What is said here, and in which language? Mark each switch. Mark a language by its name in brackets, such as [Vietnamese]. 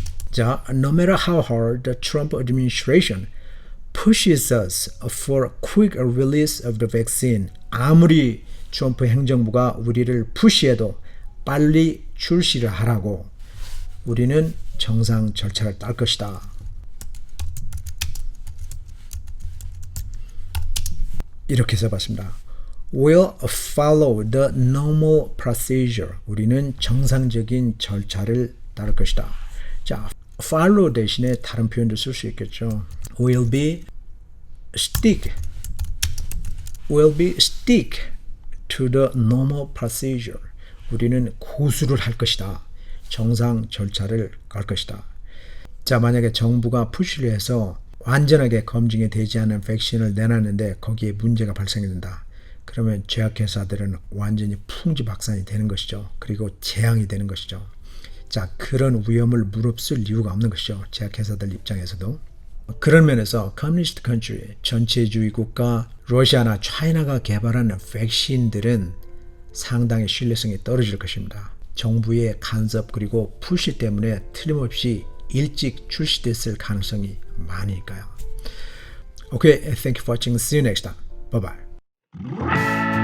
[English] 자, no matter how hard the Trump administration pushes us for a quick release of the vaccine, [Korean] 아무리 트럼프 행정부가 우리를 푸시해도 빨리 출시를 하라고 우리는 정상 절차를 딸 것이다. 이렇게 써봤습니다. [English] We'll follow the normal procedure. [Korean] 우리는 정상적인 절차를 따를 것이다. 자, follow 대신에 다른 표현도 쓸 수 있겠죠. [English] We'll be stick to the normal procedure. [Korean] 우리는 고수를 할 것이다. 정상 절차를 갈 것이다. 자, 만약에 정부가 푸시를 해서 완전하게 검증이 되지 않은 백신을 내놨는데 거기에 문제가 발생이 된다. 그러면 제약회사들은 완전히 풍지박산이 되는 것이죠. 그리고 재앙이 되는 것이죠. 자, 그런 위험을 무릅쓸 이유가 없는 것이죠. 제약회사들 입장에서도. 그런 면에서 커뮤니스트 컨트리, 전체주의 국가, 러시아나 차이나가 개발하는 백신들은 상당히 신뢰성이 떨어질 것입니다. 정부의 간섭 그리고 푸시 때문에 틀림없이 일찍 출시됐을 가능성이 많으니까요. [English] Okay, thank you for watching. See you next time. Bye bye.